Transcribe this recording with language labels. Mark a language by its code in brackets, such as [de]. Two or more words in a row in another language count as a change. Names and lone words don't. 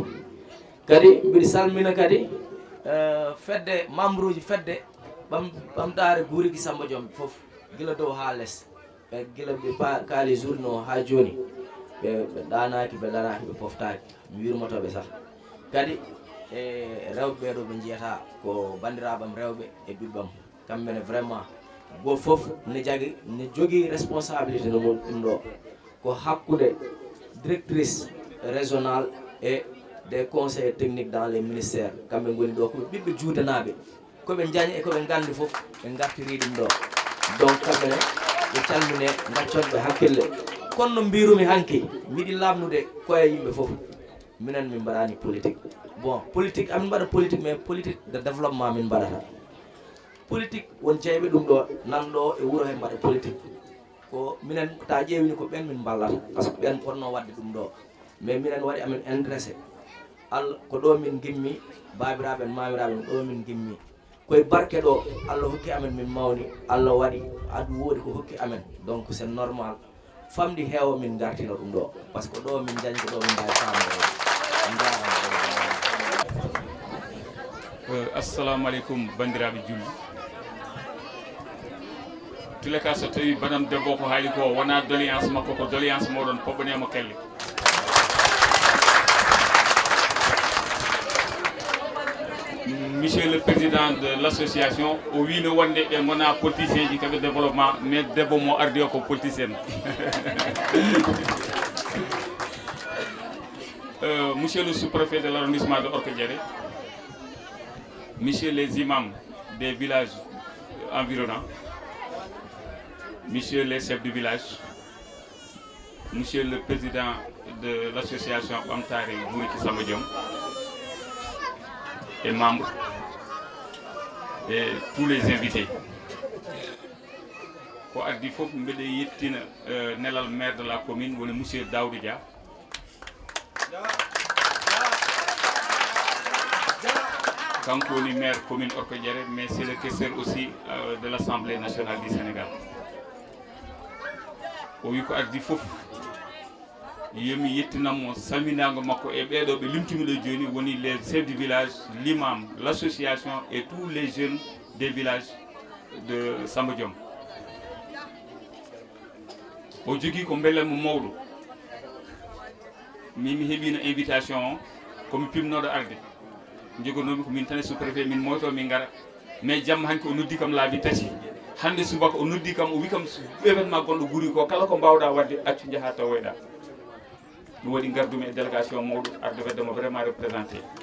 [ff] Kadi mbiɗa salmina kadi fedde membre uji fedde ɓamtare Gouriki Samba Diom foof gila dow ha less, ɓe gila ɓe kaali journée o ha joni ɓe ɗanaki ɓe ɗanaki ɓe poftaki, mi wirmotoɓe sah. Kadi e rewɓe ɓeɗo ɓe jiyata ko bandiraɓam rewɓe e ɓiɓɓam kamɓene vraiment go fof ne jogui responsabilité no ɗum ɗo ko hakkude [fr] directrice régionale et des conseils techniques dans les ministères [ff] kamɓe goni ɗo koɓe ɓiɓɓe juutanaɓe koɓe jañi e koɓe gandi fof ɓe gartiri ɗum ɗo donc kamɓene ɓe calmine gacconɓe hakkille kono no mbirumi hanki miɗi lamnude koye yimɓe fof minen min mbaɗani politique bon politique amin mbaɗa politique [fr] mais politique de développement [ff] min mbaɗata politique won jeyɓe ɗum ɗo nanɗo e wuuro he mbaɗa politique ko minen ta ƴeewini ko ɓen min ballata [fr] par ce que [ff] ɓen ponno wadde ɗum ɗo mais minen waɗi amin intéressé allah ko ɗo min gimmi babiraɓe en mamiraɓe en ɗo min gimmi koye barke ɗo allah hokki amen min mawni allah waɗi adu woodi ko hokki amen donc [fr] c'est normal [ff] famdi heewa min gartino ɗum ɗo [fr] par ce que [ff] ɗo min jañi ko ɗo min mbawi famde assalamu aleykum bandiraɓe julli tule ka so tawi banam debbo ko haali ko wona doléance makko ko doléance moɗon poɓɓanemo kelle [fr] monsieur le président de l'association [ff] o wino wonde ɓe gona politicien ji kaɓe [fr] développement mais [ff] debbo mo ardi o ko politicien [fr] monsieur le sous-préfet de l'arrondissement de Orka Diéré, monsieur les imams des villages environnants, monsieur les chefs du village, monsieur le président de l'association Amtare Bouriki Samadiom, et membres, et tous les invités. [ff] Ko addi fof mbeɗe yettina nelal [fr] maire de la commune [ff] woni monsieur Daoudi Dia. Kanko woni [fr] maire commune [ff] Orka Diéré, [fr] mais c'est le questeur aussi de l'Assemblée nationale du Sénégal. [ff] O wi ko addi fof yomi yettinammo salminago makko e ɓeɗo ɓe limtimi ɗo joni woni [fr] les chefs du village, l'imam, l'association et tous les jeunes des villages de Samba Diom. [ff] O jogui ko beellanmo mawɗo min mi heeɓino invitation o komi pimnoɗo arde jogonomi ko min tan [fr] sous préfet [ff] min moyto min gara mais jamma hanki o noddi kam laabi tati hande subaka o noddi kam o wi kam événement gonɗo guuri ko kala ko mbawɗa wadde accu jaaha tawoyɗa ɗum waɗi gardumi e délégation mawɗo arde weddemo [fr] vraiment représenté